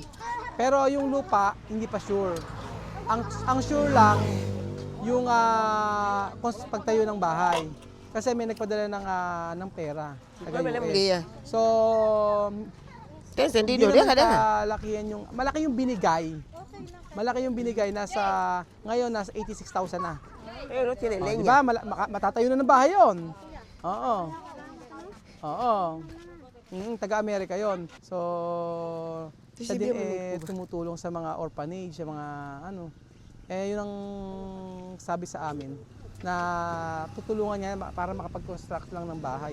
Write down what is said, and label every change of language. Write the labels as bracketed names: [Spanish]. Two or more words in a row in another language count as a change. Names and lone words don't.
[Filipino] Pero yung lupa, hindi pa sure. Ang sure lang, yung pagtayo ng bahay. Kasi may nagpadala ng pera. Taga-US. So, [Spanish] ¿Qué encendido? [Filipino] hindi naman [Spanish] Deja. [Filipino] malaki yung binigay. Malaki yung binigay, ngayon nasa 86,000 na. [Spanish] No tiene [Filipino] Di [Spanish] leña. [Filipino] ba? Matatayo na ng bahay yun. Oo. Taga-Amerika yon. So, siya din tumutulong sa mga orphanage, sa mga yun ang sabi sa amin na tutulungan niya para makapag-construct lang ng bahay.